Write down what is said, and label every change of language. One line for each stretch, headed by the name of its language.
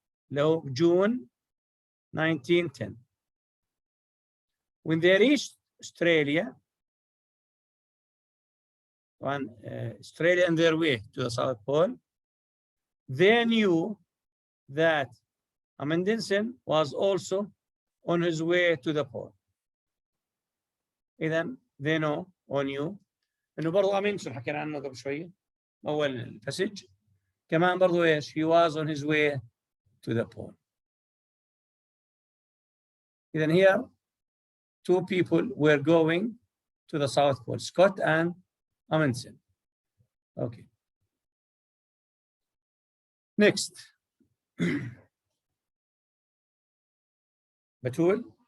English: June 1910. When they reached Australia, Australia on their way to the South Pole, they knew that Amundsen was also on his way to the pole.
Arabic: إذن
English: they know or knew
Arabic: إنه برضو أمندسن حكينا عنه قبل شوية أول الباسج كمان برضو إيش
English: he was on his way to the pole.
Arabic: إذن
English: here 2 people were going to the South Pole, Scott and Amundsen. Okay. Next. Batul?